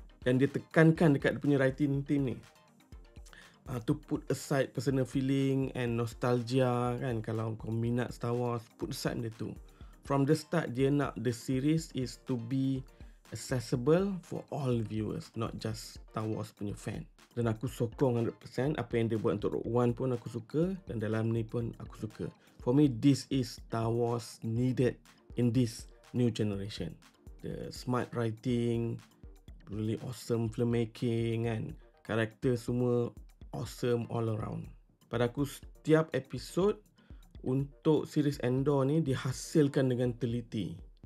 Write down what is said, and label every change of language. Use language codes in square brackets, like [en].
[en] Dan dia tekankan dekat dia punya writing team ni, to put aside personal feeling and nostalgia kan. [ms] Kalau kau minat Star Wars, put aside benda tu. [en] From the start, dia nak the series is to be accessible for all viewers, not just Star Wars punya fan. [ms] Dan aku sokong 100%. Apa yang dia buat untuk Rogue One pun aku suka, dan dalam ni pun aku suka. [en] For me, this is Star Wars needed in this new generation. The smart writing, really awesome filmmaking kan. [ms] Karakter semua awesome all around. Pada aku, setiap episod untuk series Andor ni dihasilkan dengan teliti.